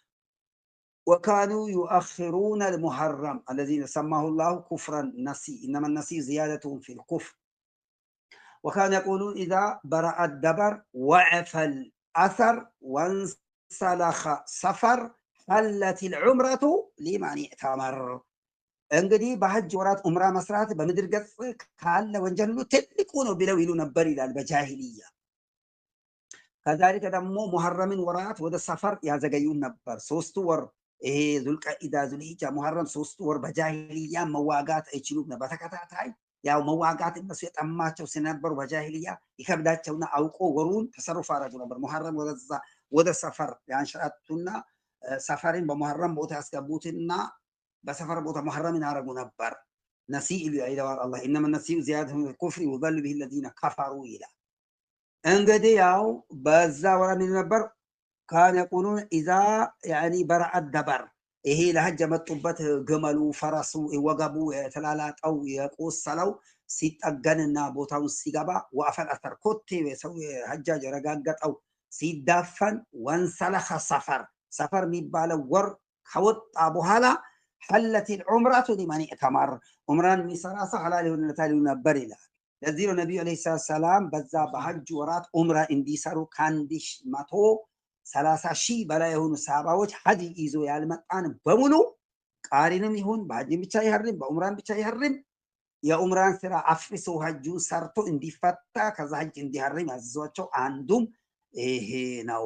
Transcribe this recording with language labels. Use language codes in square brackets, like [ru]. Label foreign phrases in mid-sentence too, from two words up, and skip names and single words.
[ar] وكانوا يؤخرون المحرم الذين سماه الله كفرا نسي إنما النسي زيادة في الكفر وكانوا يقولون إذا برأ الدبر وعف الأثر وانسلخ سفر حلت العمرة لمن اعتمر [am] እንግዲህ በሐጅ ወራት ዑምራ መስራት በምድር ገጽ ካለ ወንጀል ሁሉ ትልቁ ነው ብለው ይሉ ነበር ይላል በጃሂልያ። ከዛሊከ ደግሞ ሙሐረምን ወራት ወደ ሰፈር ያዘገዩን ነበር። ሶስቱ ወር ይሄ ዙልቀኢዳ ዙልሂጃ ሙሐረም ሶስቱ ወር በጃሂልያ መዋጋት አይችሉም ነበር በተከታታይ ያው መዋጋት እነሱ የጠማቸው ሲነበሩ በጃሂልያ ይከብዳቸውና አውቆ ወሩን ተሰሩፍ አረጉ ነበር። ሙሐረም ወደ ሰፈር ያንሸራቱና ሰፈርን በሙሐረም ቦታ ያስገቡትና በሰፈር ቦታ ሙሐረምን አረጉ ነበር። ነሲእ ይለዋል አላህ [ar] إنما النسيء زيادة في الكفر يضل به الذين كفروا [am] ይላል። እንግዲህ ያው በዛ ወራ ምን ነበር [ar] كانوا يقولون إذا يعني برأ الدبر [am] ይሄ ለሐጅ የመጡበት ግመሉ ፈረሱ ወገቡ የተላላጠው የቆሰለው ሲጠገንና ቦታውን ሲገባ [ar] وعفا الأثر [am] ኮቴ ሰው ሐጃጅ ረጋገጠው ሲዳፈን [ar] وانسلخ صفر [am] የሚባለው ወር ከወጣ በኋላ [ar] حلت العمرة لمن اعتمر [am] عمران የሚሰራ ሰው ሐላል ይሆንለታል ነበር ይላል። ለዚህ ነው ነብዩ [ar] عليه السلام [am] በዛ በሐጅ ወራት ዑምራ እንዲሰሩ ካንዲሽ 130 ሺህ በላይ የሆኑ ሰሃባዎች ሐጅ ይዞ ያልመጣን በሙሉ ቃሪንም ይሁን በሐጅ ብቻ ይሐርም በዑምራን ብቻ ይሐርም የዑምራን ስራ አፍርሶ ሐጁ ሰርቶ እንዲፈታ ከዛ ሐጅ እንዲሐርም ያዘዟቸው አንዱም ይሄ ነው።